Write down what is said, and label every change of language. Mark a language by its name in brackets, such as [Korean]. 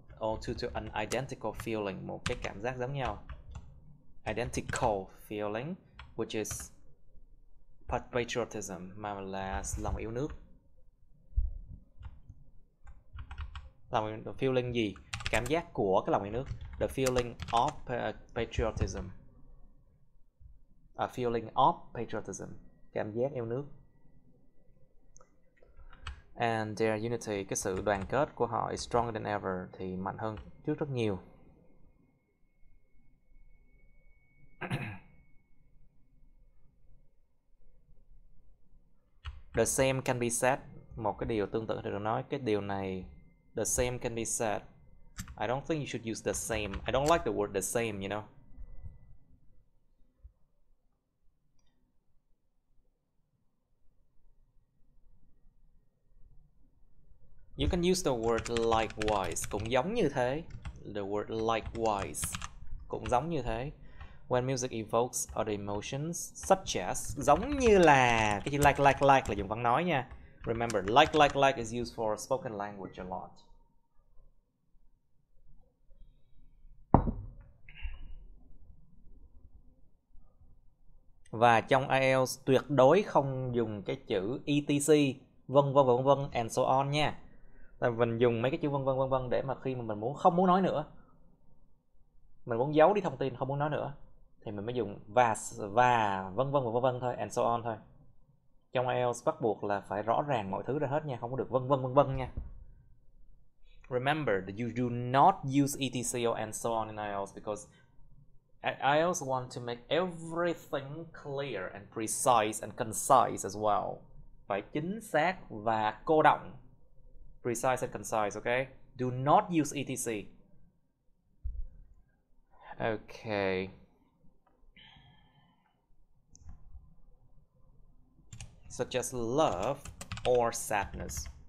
[English] All tune to an identical feeling, [Vietnamese] một cái cảm giác giống nhau. [English] Identical feeling, which is patriotism, [Vietnamese] mà là lòng yêu nước. Lòng feeling gì? Cảm giác của cái lòng yêu nước. [English] The feeling of patriotism. A feeling of patriotism. [Vietnamese] Cảm giác yêu nước. [English] And their unity, [Vietnamese] cái sự đoàn kết của họ [English] is stronger than ever, [Vietnamese] thì mạnh hơn trước rất nhiều. [English] The same can be said. [Vietnamese] Một cái điều tương tự thì được nói. Cái điều này, [English] the same can be said. I don't think you should use the same. I don't like the word the same, you know. You can use the word likewise, [Vietnamese] cũng giống như thế. [English] The word likewise, [Vietnamese] cũng giống như thế. [English] When music evokes other emotions, such as, [Vietnamese] giống như là, cái chữ like là dùng văn nói nha. [English] Remember, like is used for spoken language a lot. [Vietnamese] Và trong IELTS tuyệt đối không dùng cái chữ etc, vân vân [English] and so on [Vietnamese] nha. Tại mình dùng mấy cái chữ vân vân để mà khi mà mình không muốn nói nữa, mình muốn giấu đi thông tin, không muốn nói nữa, thì mình mới dùng và vân vân thôi, [English] and so on [Vietnamese] thôi. Trong IELTS bắt buộc là phải rõ ràng mọi thứ ra hết nha, không có được vân vân nha. [English] Remember that you do not use etc or and so on in IELTS because IELTS want to make everything clear and precise and concise as well. [Vietnamese] Phải chính xác và cô đọng. [English] Precise and concise, okay? Do not use etc. Okay. Such as love or sadness.